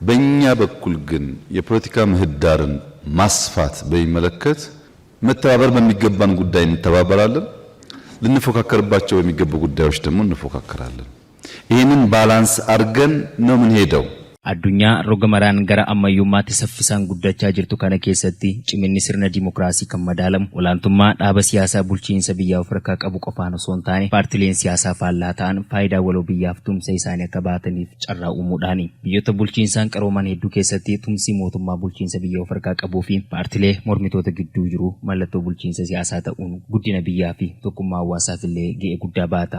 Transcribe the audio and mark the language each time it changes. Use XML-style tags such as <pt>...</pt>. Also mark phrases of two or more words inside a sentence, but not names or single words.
<am>በእኛ በኩል ግን የፖለቲካ ምህዳርን ማስፋት በሚመለከት መተባበር በሚገባን ጉዳይ እንተባበራለን። ልንፎካከርባቸው በሚገቡ ጉዳዮች ደግሞ እንፎካከራለን። ይህንን ባላንስ አድርገን ነው ምን ሄደው</am> <om>Addunyaa roga maraan gara ammayyummaatti saffisaan guddachaa jirtu kana keessatti ciminni sirna dimookiraasii kan madaalamu olaantummaa dhaaba siyaasaa bulchiinsa biyyaa of harkaa qabu qofaan osoo hin taane paartileen siyaasaa faallaa ta'an faayidaa waloo biyyaaf tumsa isaanii akka baataniif carraa uumuudhaani. Biyyoota bulchiinsaan qarooman hedduu keessatti tumsi mootummaa bulchiinsa biyyaa of harkaa qabuu fi paartilee mormitoota gidduu jiru mallattoo bulchiinsa siyaasaa ta'uun guddina biyyaa fi tokkummaa hawaasaaf illee ga'ee guddaa baata.</om>